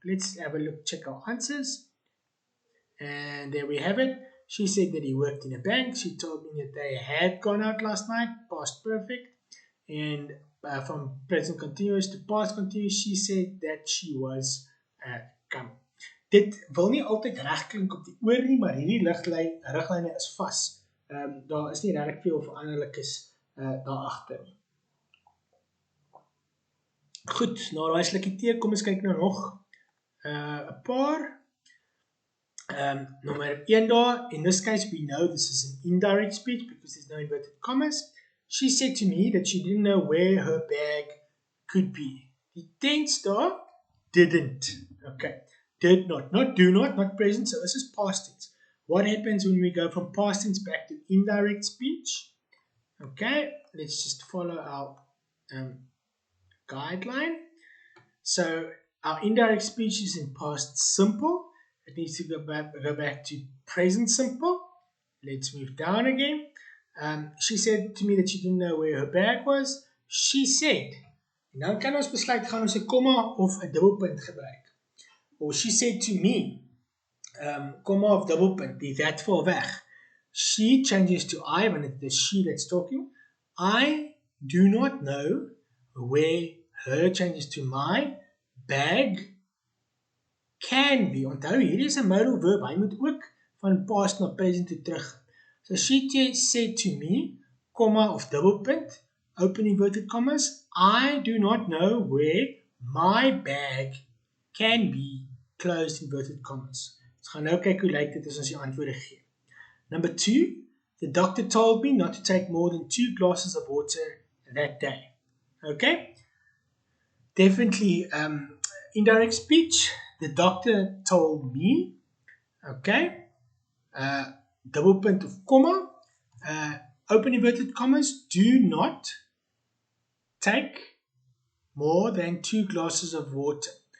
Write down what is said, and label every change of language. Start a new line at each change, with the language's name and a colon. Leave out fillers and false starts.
English: Let's have a look, check our answers. And there we have it. She said that he worked in a bank. She told me that they had gone out last night, past perfect. And from present continuous to past continuous, she said that she was coming.
Afrikaans: Dit wil nie altyd reg klink op die oor nie, maar hierdie riglyne is vas. Daar is nie regtig veel veranderlikes daar agter nie. Goed, na daai slukkie tee, kom ons kyk nou nog 'n paar.
English: Number 1 daar, in this case we know this is an indirect speech because there's no inverted commas. She said to me that she didn't know where her bag could be.
Afrikaans: Die tense daar,
English: didn't. Okay, did not do not present, so this is past tense. What happens when we go from past tense back to indirect speech? Okay, let's just follow our guideline. So our indirect speech is in past simple. It needs to go back to present simple. Let's move down again. She said to me that she didn't know where her bag was. She said.
Afrikaans: En dan kan ons besluit, gaan ons 'n komma of 'n dubbelpunt gebruik.
English: Or she said to me,
Afrikaans: komma of dubbelpunt, die that val weg.
English: She changes to I, when it's the she that's talking. I do not know where her changes to my bag can be.
Afrikaans: Onthou, hier is 'n modal verb. Hy moet ook van past na present toe terug.
English: So she said to me,
Afrikaans: comma of dubbelpunt,
English: open inverted commas, I do not know where my bag can be, closed inverted commas.
Afrikaans: Ons gaan nou kyk hoe lyk dit as ons die antwoorde gee.
English: Number 2, the doctor told me not to take more than 2 glasses of water that day. Okay? Definitely indirect speech. The doctor told me, okay,
Afrikaans: dubbelpunt of comma,
English: open inverted commas, do not take more than 2 glasses of water.